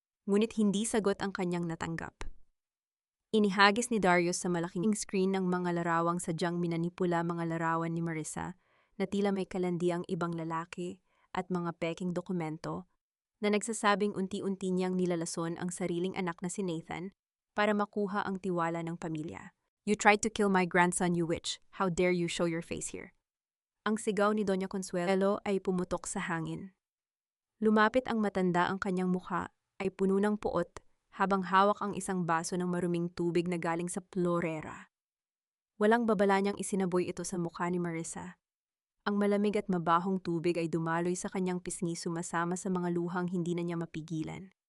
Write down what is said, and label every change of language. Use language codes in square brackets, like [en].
[tl] Ngunit hindi sagot ang kanyang natanggap. Inihagis ni Darius sa malaking screen ng mga larawang sadyang minanipula, mga larawan ni Marissa na tila may kalandiang ibang lalaki at mga peking dokumento na nagsasabing unti-unti niyang nilalason ang sariling anak na si Nathan para makuha ang tiwala ng pamilya. [en] You tried to kill my grandson, you witch. How dare you show your face here? [tl] Ang sigaw ni Doña Consuelo ay pumutok sa hangin. Lumapit ang matanda, ang kanyang mukha ay puno ng puot habang hawak ang isang baso ng maruming tubig na galing sa florera. Walang babala niyang isinaboy ito sa mukha ni Marissa. Ang malamig at mabahong tubig ay dumaloy sa kanyang pisngi, sumasama sa mga luhang hindi na niya mapigilan.